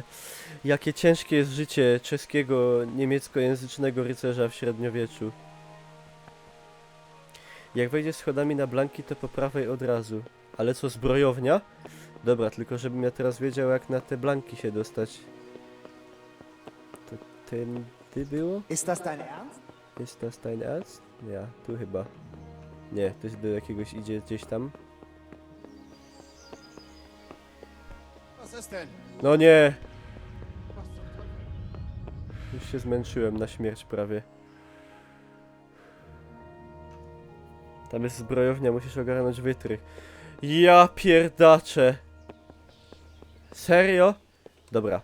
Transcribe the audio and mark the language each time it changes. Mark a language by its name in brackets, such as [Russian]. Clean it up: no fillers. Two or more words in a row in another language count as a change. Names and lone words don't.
[Polish] Jakie ciężkie jest życie czeskiego, niemieckojęzycznego rycerza w średniowieczu. Jak wejdziesz schodami na Blanki, to po prawej od razu. Ale co, zbrojownia? Dobra, tylko żebym ja teraz wiedział, jak na te Blanki się dostać. To tędy było? [German] Ist das dein Ernst? Ist das dein Ernst? Ja, [Polish] tu chyba. Nie, to do jakiegoś idzie gdzieś tam. [German] Was ist denn? [Polish] No nie! Już się zmęczyłem na śmierć prawie. Tam jest zbrojownia, musisz ogarnąć wytrych. Ja pierdaczę! Serio? Dobra.